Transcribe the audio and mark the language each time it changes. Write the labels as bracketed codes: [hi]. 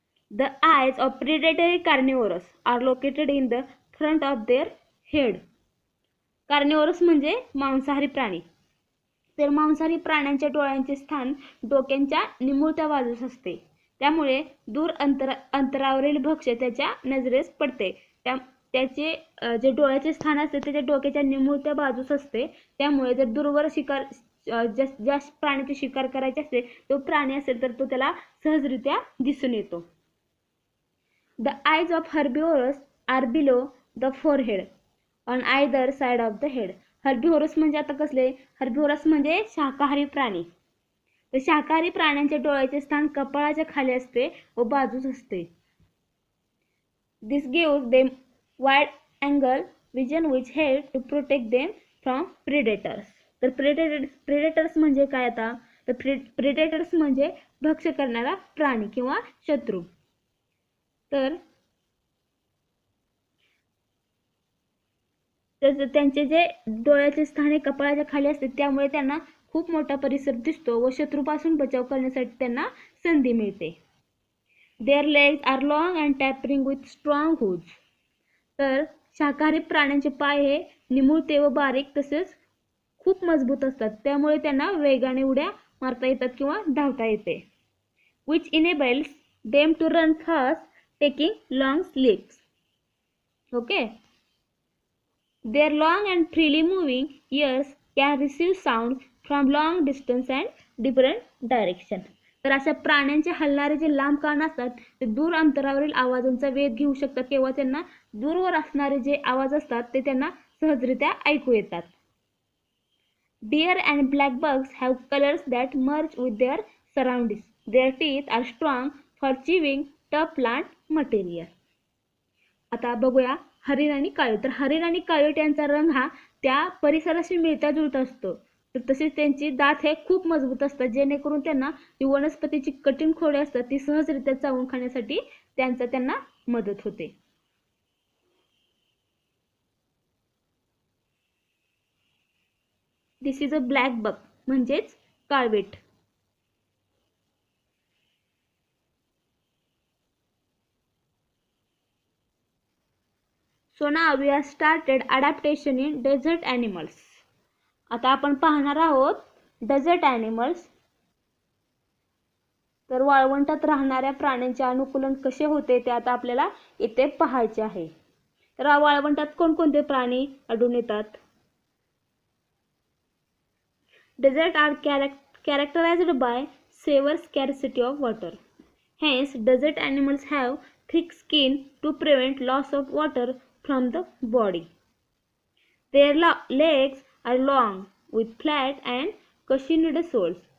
[en] The eyes of predatory carnivores are located in the front of their head. [mr] Carnivorous म्हणजे मांसाहारी प्राणी. तर मांसाहारी प्राण्यांच्या डोळ्यांचे स्थान डोक्याच्या निमुळत्या बाजूस असते. त्यामुळे दूर अंतरावरील भक्ष्य त्याच्या नजरेस पडते. त्याचे जे डोळ्याचे स्थान असते त्याच्या डोक्याच्या निमुळत्या बाजूस असते. त्यामुळे जर दूरवर शिकार ज्या प्राण्याची शिकार करायची असते तो प्राणी असेल तर तो त्याला सहजरित्या दिसून येतो. [en] The eyes of herbivores are below the forehead on either side of the head. [mr] हर्बिव्होरस म्हणजे आता कसले, हर्बिव्होरस म्हणजे शाकाहारी प्राणी. तर शाकाहारी प्राण्यांच्या डोळ्याचे स्थान कपाळाच्या खाली असते व बाजूस असते. [en] This gives them wide angle vision which help to protect them from predators. [mr] तर प्रेडेटर्स म्हणजे काय आता, तर प्रेडेटर्स म्हणजे भक्ष्य करणारा प्राणी किंवा शत्रू. तर त्यांचे जे डोळ्याचे स्थान हे कपाळाच्या खाली असते त्यामुळे त्यांना खूप मोठा परिसर दिसतो व शत्रूपासून बचाव करण्यासाठी त्यांना संधी मिळते. [en] Their legs are long and tapering with strong hooves. [mr] तर शाकाहारी प्राण्यांचे पाय हे निमुळते व बारीक तसेच खूप मजबूत असतात. त्यामुळे त्यांना वेगाने उड्या मारता येतात किंवा धावता येते. [en] Which enables them to run fast taking long sleeps. Okay. Their long and freely moving ears can receive sound from long distance and different direction. [mr] तर अशा प्राण्यांचे हलणारे जे लांब कान असतात ते दूर अंतरावरील आवाजांचा वेध घेऊ शकतात किंवा त्यांना दूरवर असणारे जे आवाज असतात ते त्यांना सहजरित्या ऐकू येतात. [en] Deer and black bugs have colors that merge with their surroundings. Their teeth are strong for chewing tough plant material. [mr] आता बघूया हरिण आणि काळवीट. तर हरिण आणि काळवीट यांचा रंग हा त्या परिसराशी मिळता जुळता असतो. तर तसेच त्यांची दात हे खूप मजबूत असतात जेणेकरून त्यांना जी वनस्पतीची कठीण खोडे असतात ती सहजरित्या चावून खाण्यासाठी त्यांना मदत होते. [en] this is a black buck [mr] म्हणजेच काळवीट. [en] So now we have started adaptation in desert animals. [mr] आता आपण पाहणार आहोत डेझर्ट ॲनिमल्स. तर वाळवंटात राहणाऱ्या प्राण्यांचे अनुकूलन कसे होते ते आता आपल्याला इथे पाहायचे आहे. तर वाळवंटात कोणकोणते प्राणी आढळून येतात. [en] Desert are characterized by severe scarcity of water. Hence, desert animals have thick skin to prevent loss of water from the body. Their legs are long with flat and cushioned soles.